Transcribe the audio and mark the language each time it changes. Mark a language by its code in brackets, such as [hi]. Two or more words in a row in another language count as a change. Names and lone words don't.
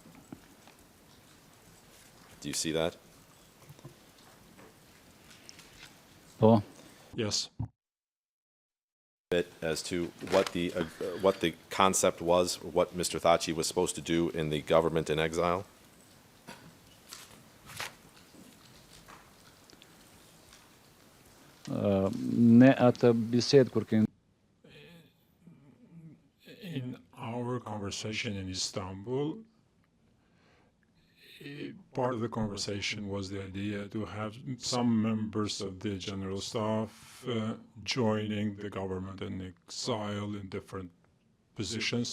[en] Do you see that? [sq] Po. [en] Yes. As to what the concept was, what Mr. Thaçi was supposed to do in the government in exile? [sq] Ne atë bisedë kur kemi [en] In our conversation in Istanbul, part of the conversation was the idea to have some members of the general staff joining the government in exile in different positions.